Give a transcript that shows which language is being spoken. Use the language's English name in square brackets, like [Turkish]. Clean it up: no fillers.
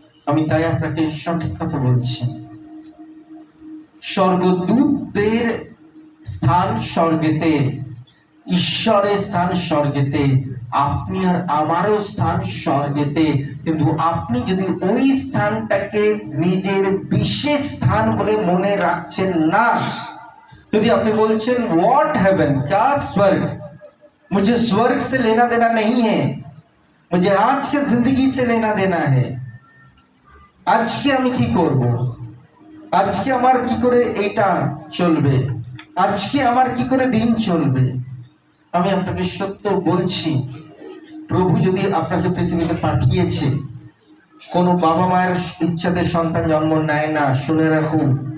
[Bangla] আমি তাই আপনাকে সঠিক কথা বলছি, স্বর্গদূতদের স্থান স্বর্গেতে, ঈশ্বরের স্থান স্বর্গেতে, আপনি আর আমারও স্থান স্বর্গেতে। কিন্তু আপনি যদি ওই স্থানটাকে নিজের বিশেষ স্থান বলে মনে রাখছেন না, যদি আপনি বলছেন [English] what heaven, [Hindi] क्या स्वर्ग, मुझे स्वर्ग से लेना देना नहीं है, मुझे आज के जिंदगी से लेना देना है। [Bangla] আজকে আমি কি করব, আজকে আমার কি করে এটা চলবে, আজকে আমার কি করে দিন চলবে। আমি আপনাকে সত্য বলছি, প্রভু যদি আপনাকে পৃথিবীতে পাঠিয়েছে, কোনো বাবা মায়ের ইচ্ছাতে সন্তান জন্ম নেয় না, শুনে রাখুন।